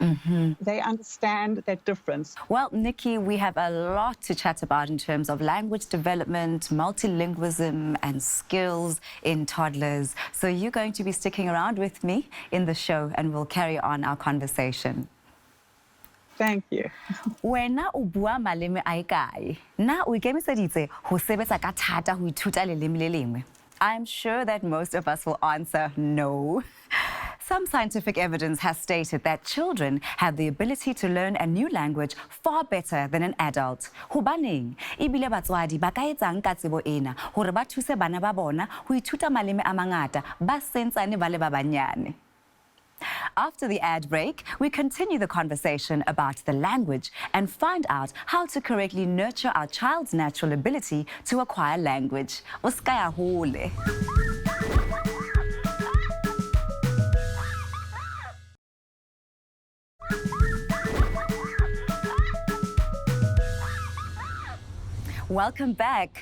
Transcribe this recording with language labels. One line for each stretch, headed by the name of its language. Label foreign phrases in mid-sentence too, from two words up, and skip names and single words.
English: They understand that difference. Well, Nikki, we have a lot to chat about in terms of language development, multilingualism and skills in toddlers. So you're going to be sticking around with me in the show and we'll carry on our conversation. Thank you.
Southern Sotho: Wena o bua maleme a kae? Na o ikemiseditse ho sebetsa ka thata ho ithuta leleme le lengwe?
English: I'm sure that most of us will answer no. Some scientific evidence has stated that children have the ability to learn a new language far better than an adult.
Southern Sotho: Hobaneng? Ebile batswadi ba ka etsang ka tsebo ena hore ba thuse bana ba bona ho ithuta maleme a mangata ba sentsane ba le ba banyane.
English: After the ad break, we continue the conversation about the language and find out how to correctly nurture our child's natural ability to acquire language. Uskaya hole. Welcome back.